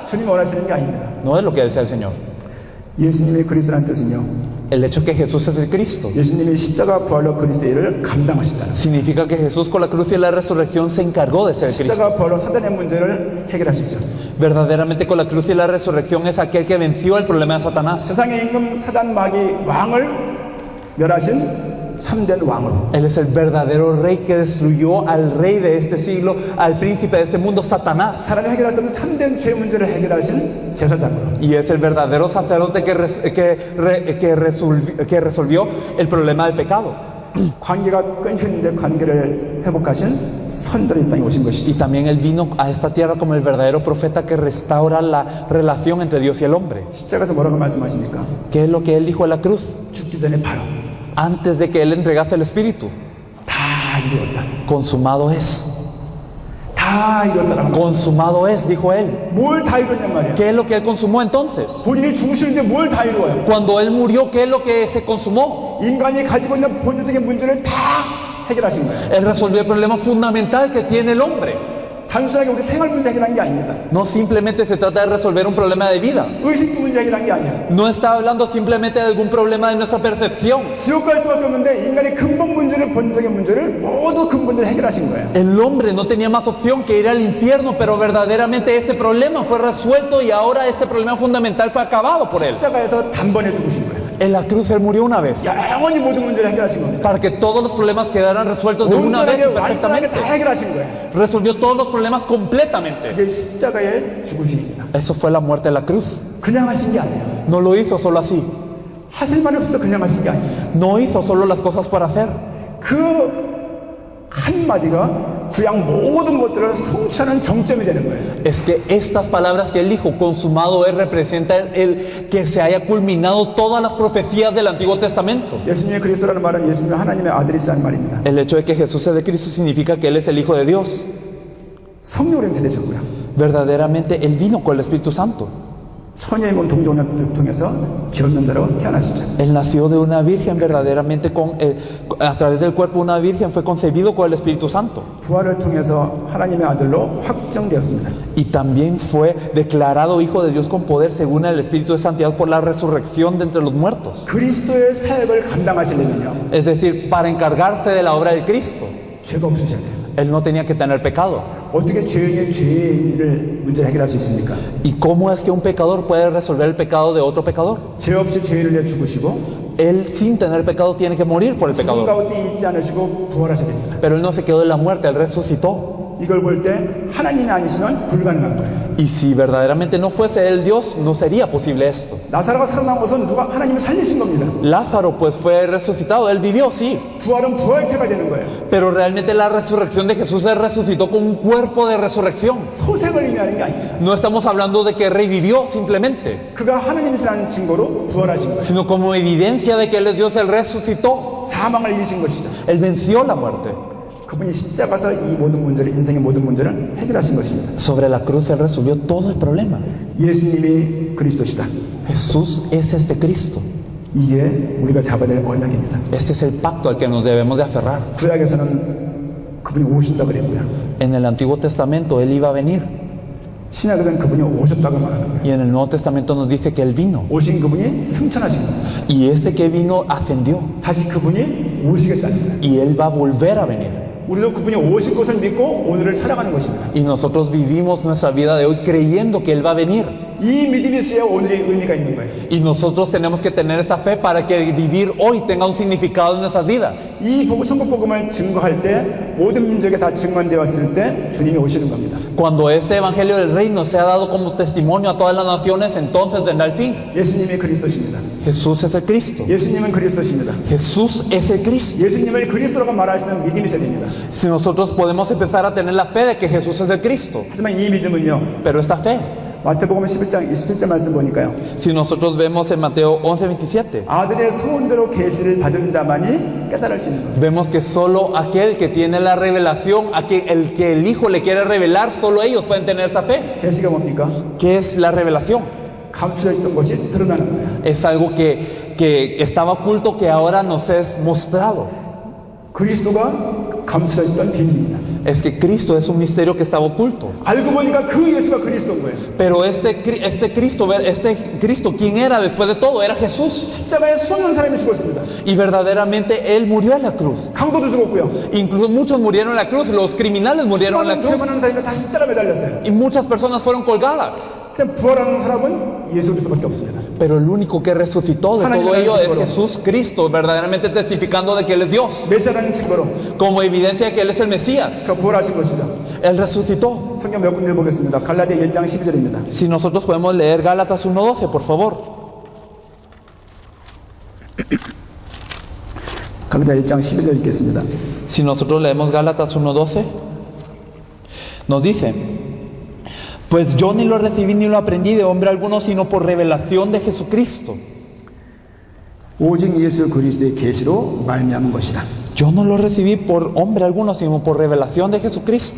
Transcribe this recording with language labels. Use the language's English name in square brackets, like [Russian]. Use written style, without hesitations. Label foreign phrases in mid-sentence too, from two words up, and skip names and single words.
[Korean] 주님 원하시는 게 아닙니다. [Spanish] No es lo que desea el Señor. [Korean] 예수님의 그리스도라는 뜻은요, [Spanish] El hecho que Jesús es el Cristo [Korean] 예수님이 십자가 부활로 그리스도의 일을 감당하셨다는 거예요. [Spanish] significa que Jesús con la cruz y la resurrección se encargó de ser Cristo. [Korean] 십자가 부활로 사단의 문제를 해결하셨죠. [Spanish] Verdaderamente con la cruz y la resurrección es aquel que venció el problema de Satanás. [Korean] 세상의 임금 사단 마귀 왕을 멸하신 참된 왕으로 [Spanish] Él es el verdadero rey que destruyó al rey de este siglo, al príncipe de este mundo, Satanás. [Korean] 사람이 해결할 수 없는 참된 죄 문제를 해결하신 제사장으로 [Spanish] Y es el verdadero sacerdote que resolvió el problema del pecado. [Korean] 관계가 끊겼는데 관계를 회복하신 선자로 이 땅에 오신 [Spanish] Y [Korean] 것이지. [Spanish] también Él vino a esta tierra como el verdadero profeta que restaura la relación entre Dios y el hombre. [Korean] 십자가에서 뭐라고 말씀하십니까? [Spanish] ¿Qué es lo que Él dijo en la cruz? [Korean] 죽기 전에 바로 [Spanish] Antes de que Él entregase el Espíritu. [Korean] 다 이루었다. [Spanish] Consumado es. [Korean] 다 이루었다라는 거. [Spanish] Consumado es, dijo Él. [Korean] 뭘 다 이뤘냔 말이야. [Spanish] ¿Qué es lo que Él consumó entonces? [Korean] 본인이 죽으시는데 뭘 다 이루어요? [Spanish] Cuando Él murió, ¿qué es lo que se consumó? [Korean] 인간이 가지고 있는 본질적인 문제를 다 해결하신 거예요. [Spanish] Él resolvió el problema fundamental que tiene el hombre. [Korean] 단순하게 우리 생활 문제 해결한 게 아닙니다. [Spanish] No simplemente se trata de resolver un problema de vida. [Korean] 의식주 문제 해결한 게 아니야. [Spanish] No está hablando simplemente de algún problema de nuestra percepción. [Korean] 지옥 갈 수밖에 없는데 인간의 근본 문제를 본질적인 문제를 모두 근본을 해결하신 거예요. [Spanish] El hombre no tenía más opción que ir al infierno, pero verdaderamente este problema fue resuelto y ahora este problema fundamental fue acabado por Él. [Korean] 십자가에서 단번에 죽으신 거예요. [Spanish] En la cruz Él murió una vez, [Korean] 영원히 모든 문제를 해결하신 겁니다. [Spanish] para que todos los problemas quedaran resueltos de una vez [Korean] 온전하게 [Spanish] y [Korean] 완전하게 [Spanish] perfectamente. [Korean] 다 해결하신 거예요. [Spanish] Resolvió todos los problemas completamente. [Korean] 이게 십자가의 죽으심입니다. [Spanish] Eso fue la muerte de la cruz. [Korean] 그냥 하신 게 아니에요. [Spanish] No lo hizo solo así. [Korean] 하실 말이 없어서 그냥 하신 게 아니에요. [Spanish] No hizo solo las cosas por hacer. [Korean] 그 한마디가 구약 모든 것들을 성취하는 정점이 되는 거예요. [Spanish] Es que estas palabras que Él dijo, consumado es, representan el que se haya culminado todas las profecías del Antiguo Testamento. [Korean] 예수님의 그리스도라는 말은 예수님이 하나님의 아들이시라는 말입니다. [Spanish] El hecho de que Jesús es de Cristo significa que Él es el Hijo de Dios. [Korean] 성령으로 임재되셨고요. [Spanish] Verdaderamente Él vino con el Espíritu Santo. [Korean] 처녀의 몸 동정을 통해서 죄 없는 자로 태어나셨죠. [Spanish] Él nació de una virgen verdaderamente a través del cuerpo de una virgen fue concebido con el Espíritu Santo. [Korean] 부활을 통해서 하나님의 아들로 확정되었습니다. [Spanish] Y también fue declarado Hijo de Dios con poder según el Espíritu de Santidad por la resurrección de entre los muertos. [Korean] 그리스도의 사역을 감당하시려면요, [Spanish] Es decir, para encargarse de la obra de Cristo, [Korean] 죄가 없으셔야 돼요. [Spanish] Él no tenía que tener pecado. [Korean] 어떻게 죄인의 문제를 해결할 수 있습니까? [Spanish] ¿Y cómo es que un pecador puede resolver el pecado de otro pecador? [Korean] 죄 없이 죄인을 위해 죽으시고 [Spanish] Él sin tener pecado tiene que morir por el [Korean] 죽음 [Spanish] pecador. [Korean] 가운데 있지 않으시고 부활하셔야 됩니다. [Spanish] Pero Él no se quedó en la muerte, Él resucitó. [Korean] 이걸 볼 때 하나님이 아니시면 불가능한 거예요. [Spanish] Y si verdaderamente no fuese Él Dios, no sería posible esto. [Korean] 나사로가 살아난 것은 누가 하나님이 살리신 겁니다. [Spanish] Lázaro pues fue resucitado, Él vivió, sí. [Korean] 부활은 부활체가 되는 거예요. [Spanish] Pero realmente la resurrección de Jesús se resucitó con un cuerpo de resurrección. [Korean] 소생을 의미하는 게 아닙니다. [Spanish] No estamos hablando de que revivió simplemente, [Korean] 그가 하나님이시라는 증거로 부활하신 거예요. [Spanish] sino como evidencia de que Él es Dios, Él resucitó. [Korean] 사망을 이기신 것이죠. [Spanish] Él venció la muerte. [Korean] 그분이 십자가에서 이 모든 문제를, 인생의 모든 문제를 해결하신 것입니다. [Spanish] Sobre la cruz Él resolvió todo el problema. [Korean] 예수님이 그리스도시다. [Spanish] Jesús es este Cristo. [Korean] 이게 우리가 잡아야 될 언약입니다. [Spanish] Este es el pacto al que nos debemos de aferrar. [Korean] 구약에서는 그분이 오신다고 그랬고요. [Spanish] En el Antiguo Testamento Él iba a venir. [Korean] 신약에서는 그분이 오셨다고 말하는 거예요. [Spanish] Y en el Nuevo Testamento nos dice que Él vino. [Korean] 오신 그분이 승천하신 겁니다. [Spanish] Y este que vino ascendió. [Korean] 다시 그분이 오시겠다는 거예요. [Spanish] Y Él va a volver a venir. [Korean] 우리도 그분이 오실 것을 믿고 오늘을 살아가는 것입니다. [Spanish] Y nosotros vivimos nuestra vida de hoy creyendo que Él va a venir. [Korean] 이 믿음이 있어야 오늘의 의미가 있는 거예요. [Spanish] Y nosotros tenemos que tener esta fe para que vivir hoy tenga un significado en nuestras vidas. [Korean] 이 천국 복음을 증거할 때 모든 민족에 다 증언되었을 때 주님이 오시는 겁니다. [Spanish] Cuando este evangelio del reino sea dado como testimonio a todas las naciones, entonces vendrá el fin. [Korean] 예수님이 그리스도십니다. [Spanish] Jesús es el Cristo. [Korean] 예수님은 그리스도십니다. [Spanish] Jesús es el Cristo. [Korean] 예수님을 그리스도라고 말하시는 믿음이 있어야 됩니다. [Spanish] Si nosotros podemos empezar a tener la fe de que Jesús es el Cristo, [Korean] 하지만 이 믿음은요, [Spanish] pero esta fe, [Korean] 마태복음 11장 27절 말씀 보니까요, [Spanish] si nosotros vemos en Mateo 11:27, [Korean] 아들의 소원대로 계시를 받은 자만이 깨달을 수 있는 겁니다. [Spanish] vemos que solo aquel que tiene la revelación, el que el Hijo le quiere revelar, solo ellos pueden tener esta fe. [Korean] 계시가 뭡니까? [Spanish] ¿Qué es la revelación? [Korean] 감추어 있던 것이 드러나는 거예요. [Spanish] Es algo que estaba oculto que ahora nos es mostrado. [Korean] 그리스도가 감추어 있던 비밀입니다. [Spanish] Es que Cristo es un misterio que estaba oculto. [Korean] 알고 보니까 그 예수가 그리스도인 거예요. [Spanish] Pero este Cristo, ¿quién era después de todo? Era Jesús. [Korean] 십자가에 수없는 사람이 죽었습니다. [Spanish] Y verdaderamente Él murió en la cruz. [Korean] 강도도 죽었고요. [Spanish] Incluso muchos murieron en la cruz, los criminales murieron en la [Korean] 수많은 [Spanish] cruz. [Korean] 죄만한 사람이 다 십자가에 매달렸어요. [Spanish] Y muchas personas fueron colgadas. [Korean] 그냥 부활하는 사람은 예수 그리스도밖에 없습니다. [Spanish] Pero el único que resucitó de todo ello es Jesús Cristo, verdaderamente testificando de que Él es Dios. [Korean] 메시아라는 증거로 [Spanish] Como evidencia de que Él es el Mesías. [Korean] 그 부활하신 것이죠. [Spanish] Él resucitó. [Korean] 성경 몇 군데 보겠습니다. 갈라디아 1장 12절입니다. [Spanish] Si nosotros podemos leer Gálatas 1:12, por favor. [Korean] 갈라디아 1장 12절 읽겠습니다. [Spanish] Si nosotros leemos Gálatas 1:12, nos dice: Pues yo ni lo recibí ni lo aprendí de hombre alguno, sino por revelación de Jesucristo. [Korean] 오직 예수 그리스도의 계시로 말미암은 것이라. [Spanish] Yo no lo recibí por hombre alguno, sino por revelación de Jesucristo.